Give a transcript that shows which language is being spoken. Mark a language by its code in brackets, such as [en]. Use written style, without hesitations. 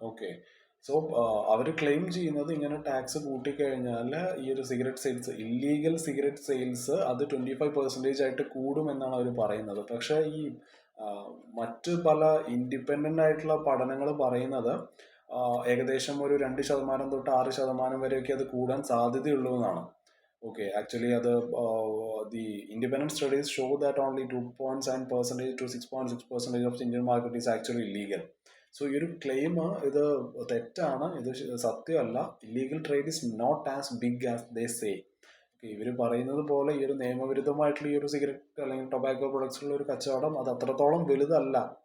[ml] Okay, so അവർ claim ചെയ്യുന്നത് ഇങ്ങനെ tax കൂട്ടിക്കഴിഞ്ഞാൽ ഈ ഒരു cigarette sales, illegal cigarette sales അത് 25% ആയിട്ട് കൂടുമെന്നാണ് അവർ പറയുന്നത്. പക്ഷേ ഈ മറ്റ് പല ഇൻഡിപെൻഡൻ്റ് ആയിട്ടുള്ള പഠനങ്ങൾ പറയുന്നത് ഏകദേശം ഒരു 2% തൊട്ട് 6% വരെയൊക്കെ അത് കൂടാൻ സാധ്യതയുള്ളൂ എന്നാണ്. [en] Okay, actually, the independent studies show that only 2.7% to 6.6% of the Indian market is actually illegal. [ml] So ഈ ഒരു ക്ലെയിം ഇത് തെറ്റാണ്, ഇത് സത്യമല്ല. [en] Illegal trade is not as big as they say. [ml] ഇവർ പറയുന്നത് പോലെ ഈ ഒരു നിയമവിരുദ്ധമായിട്ടുള്ള ഈ ഒരു സിഗരറ്റ് അല്ലെങ്കിൽ ടൊബാക്കോ പ്രൊഡക്ട്സിലുള്ള ഒരു കച്ചവടം അത് അത്രത്തോളം വലുതല്ല.